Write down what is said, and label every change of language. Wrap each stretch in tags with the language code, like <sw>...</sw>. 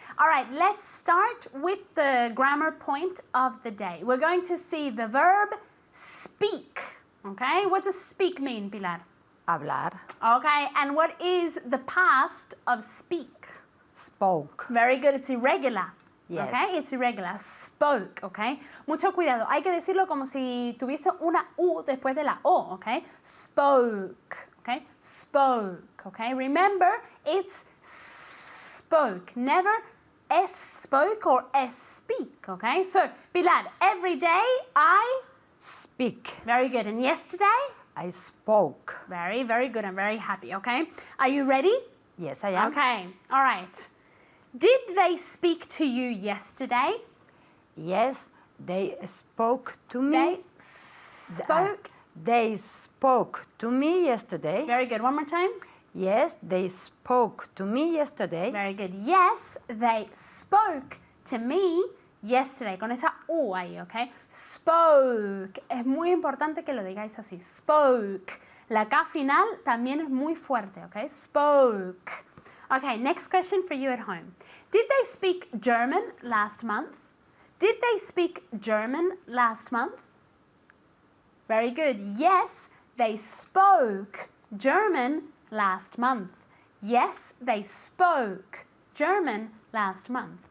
<en>All right, let's start with the grammar point of the day. We're going to see the verb speak, okay? What does speak mean, Pilar?</en> <es>Hablar.</es> <en>Okay, and what is the past of speak? Spoke. Very good, it's irregular. Yes. Okay, it's irregular. Spoke, okay?</en> <es>Mucho cuidado, hay que decirlo como si tuviese una U después de la O, okay?</es> <en>Spoke, okay? Spoke, okay? Remember, it's spoke, never spoke or speak, okay? So, Bilal, every day I, Speak. very good. And yesterday? I spoke. Very, very good. I'm very happy, okay? Are you ready? Yes, I am. Okay, all right. Did they speak to you yesterday? Yes, they spoke to me. They spoke. They spoke to me yesterday. Very good. One more time. Yes, they spoke to me yesterday. Very good. Yes, they spoke to me yesterday.</en> <es>Con esa U ahí, ¿ok? Spoke. Es muy importante que lo digáis así. Spoke. La K final también es muy fuerte, ¿ok?</es> <en>Spoke. Okay, next question for you at home. Did they speak German last month? Did they speak German last month? Very good. Yes, they spoke German last month. Yes, they spoke German last month.</en>